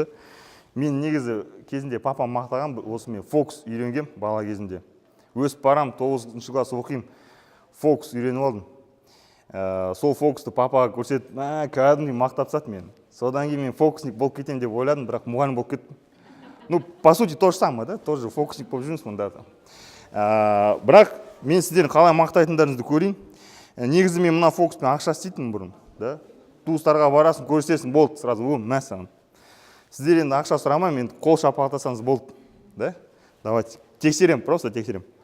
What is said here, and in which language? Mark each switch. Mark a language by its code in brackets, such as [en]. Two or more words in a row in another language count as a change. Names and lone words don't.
[kk] Мен негізі кезінде папам мақтаған, осы мен фокус үйренгем бала кезінде. Өсіп барам, 9-шы класс оқимын, фокус үйреніп алдым. Сол фокусты папаға көрсетіп, кәдімгідей мақтап тастады мен. Содан кейін мен фокусник болып кетемін деп ойладым, бірақ мұғалім болып кеттім. [ru] Ну, по сути, то же самое, да? Тоже фокусник [kk] болып жүрміз мұнда. Бірақ мен сіздердің қалай мақтайтындарыңызды көрейін. Негізі мен мына фокуспен ақша істейтінмін бұрын, да? Туыстарға барасың, көрсетесің, болды, сразу мәссаған. Сіздер енді ақша сұрамай, мен қол шапалақтасаңыз болды, да? Давайте, тексерем, просто тексерем.